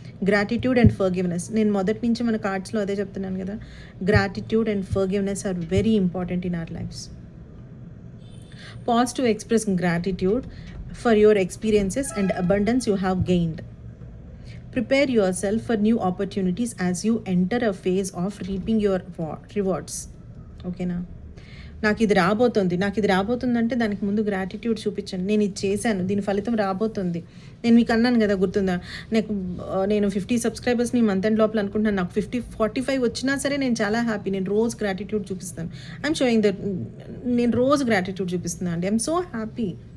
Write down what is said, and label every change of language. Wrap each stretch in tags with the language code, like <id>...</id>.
<en>Gratitude and forgiveness.</en> <te>నేను మొదటి నుంచి మన కార్డ్స్లో అదే చెప్తున్నాను కదా,</te> <en>Gratitude and forgiveness are very important in our lifes. Pause to express gratitude for your experiences and abundance you have gained. Prepare yourself for new opportunities as you enter a phase of reaping your rewards.</en> <te>ఓకేనా. నాకు ఇది రాబోతుందంటే దానికి ముందు gratitude చూపించండి. నేను ఇది చేశాను, దీని ఫలితం రాబోతుంది. నేను మీకు అన్నాను కదా, గుర్తుందా, నేను 50 సబ్స్క్రైబర్స్ని మంత్ ఎండ్ లోపల అనుకుంటున్నాను. నాకు 45 వచ్చినా సరే నేను చాలా హ్యాపీ. నేను రోజు గ్రాటిట్యూడ్ చూపిస్తాను.</te> <en>I'm showing that</en> <te>నేను రోజు గ్రాటిట్యూడ్ చూపిస్తున్నాను అండి.</te> <en>I'm so happy.</en>